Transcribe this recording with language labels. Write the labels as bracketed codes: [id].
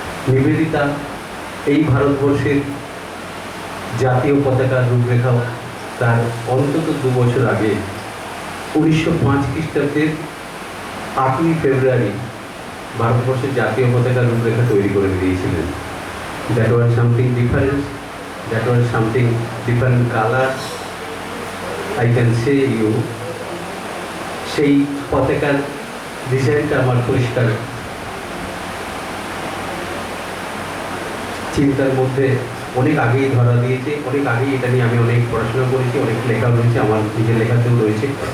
[bn] নিবেদিতা এই ভারতবর্ষের জাতীয় পতাকার রূপরেখা তার অন্তত 2 বছর আগে 1905 খ্রিস্টাব্দের 8ই ফেব্রুয়ারি ভারতবর্ষের জাতীয় পতাকার রূপরেখা তৈরি করে দিয়েছিলেন। [en] That was something different. That was something different colors. I can say you. [bn] সেই পতাকার ডিজাইনটা আমার পরিষ্কার চিন্তার মধ্যে অনেক আগেই ধরা দিয়েছে। অনেক আগেই এটা নিয়ে আমি অনেক পড়াশোনা করেছি, অনেক লেখা রয়েছে, আমার নিজের লেখাতেও রয়েছে।